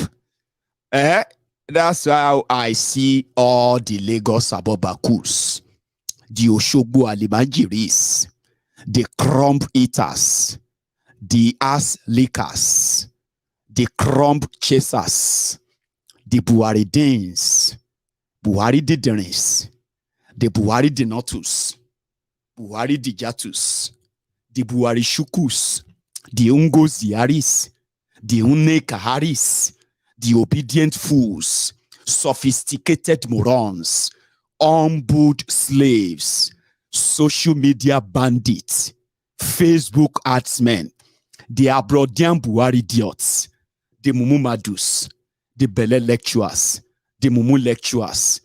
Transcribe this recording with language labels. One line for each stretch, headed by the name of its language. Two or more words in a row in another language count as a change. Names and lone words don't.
English: That's how I see all the Lagos Abobakus, the Oshogbo Alimanjiris, the crumb eaters, the ass lickers, the crumb chasers, the Buhari Danes, Buhari Diderins, the Buhari Denotus, Buhari Dijatus, the Buhari Shukus, the Ungos Diaris, the Une Kaharis, the obedient fools, sophisticated morons, humbled slaves, social media bandits, Facebook adsmen, the Abrodian Buhari idiots, the Mumu Madus, the Bele lecturers, the Mumu lecturers.